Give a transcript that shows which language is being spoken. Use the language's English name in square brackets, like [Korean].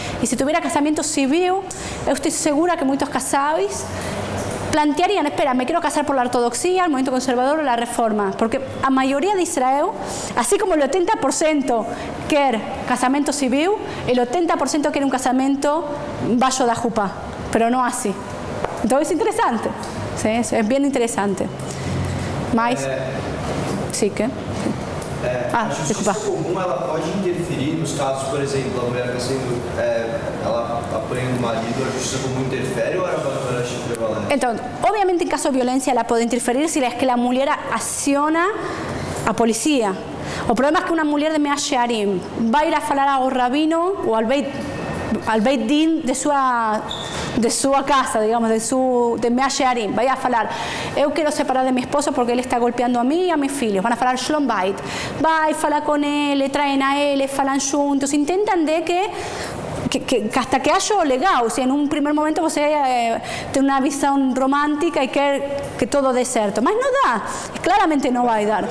[Spanish] Y si tuviera casamiento civil, yo estoy segura que muchos casados plantearían, espera, me quiero casar por la ortodoxia, el movimiento conservador o la reforma, porque a mayoría de Israel, así como el 80% quiere casamiento civil, el 80% quiere un casamiento bajo la jupá, pero no así. Entonces es interesante, ¿sí? Es bien interesante. Mas, sí, ¿qué? [Portuguese] A justiça comum, ela pode interferir nos casos, por exemplo, a mulher ela apanha o marido, a justiça comum interfere ou a Rabbanut Harashi prevalece? [Spanish] Entonces, obviamente en caso de violencia la puede interferir si es que la mujer acciona a policía. O problema es que una mujer de Mea Shearim va a ir a hablar a un rabino o al Beit Din de su casa, digamos, de Mea Shearim, vaya a hablar, yo quiero separar de mi esposo porque él está golpeando a mí y a mis hijos, van a hablar Shlom Bait, va y habla con él, le traen a él, le hablan juntos, intentan de que hasta que haya legal, o sea, en un primer momento [Portuguese] você [Spanish] tiene una visión romántica y que todo [Portuguese] dé certo, mas [Spanish] no da, claramente no va a dar.